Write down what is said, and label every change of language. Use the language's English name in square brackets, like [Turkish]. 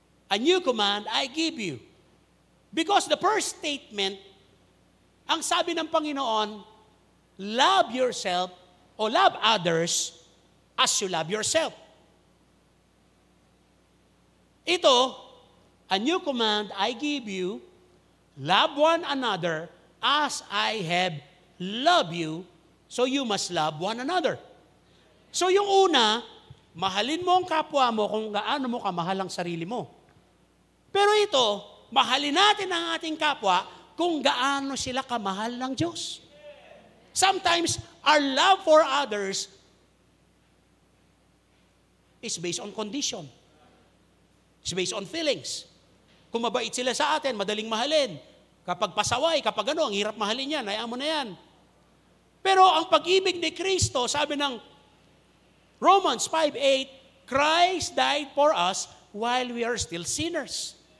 [English] A new command I give you. Because the first statement, [Filipino] ang sabi ng Panginoon, [English] love yourself o love others as you love yourself. Ito, a new command I give you, love one another as I have loved you, so you must love one another. [Filipino] So yung una, mahalin mo ang kapwa mo kung gaano mo kamahal ang sarili mo. Pero ito, mahalin natin ang ating kapwa kung gaano sila kamahal ng Diyos. [English] Sometimes, our love for others is based on condition. It's based on feelings. [Filipino] Kung mabait sila sa atin, madaling mahalin. Kapag pasaway, kapag ano, ang hirap mahalin yan, hayaan mo na yan. Pero ang pag-ibig ni Kristo, sabi ng Romans 5:8, [English] Christ died for us while we are still sinners.